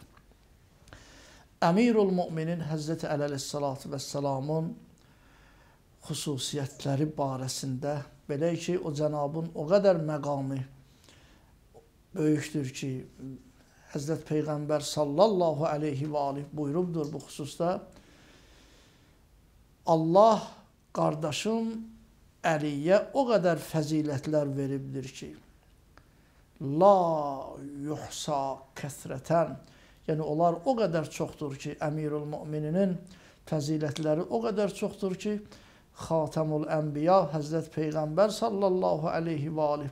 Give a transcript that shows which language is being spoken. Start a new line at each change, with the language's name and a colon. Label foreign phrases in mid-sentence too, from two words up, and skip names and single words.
Azerbaijani: Emirul Müminin Hazreti Ali
Arabic: عليه الصلاة والسلام'ın
Azerbaijani: hususiyetleri barəsində belə ki, o Cenabın o kadar məqamı böyükdür ki, Hazreti Peygamber
Arabic: صلى الله عليه وعليه
Azerbaijani: buyurubdur bu hususda. Allah kardeşim Əliyə o qədər fəzilətlər veribdir ki,
Arabic: لا يحصى كثرة,
Azerbaijani: yəni onlar o qədər çoxdur ki, Əmirul Mümininin fəzilətləri o qədər çoxdur ki, Xatamul Ənbiya Həzrət Peyğəmbər
Arabic: صلى الله عليه وعليه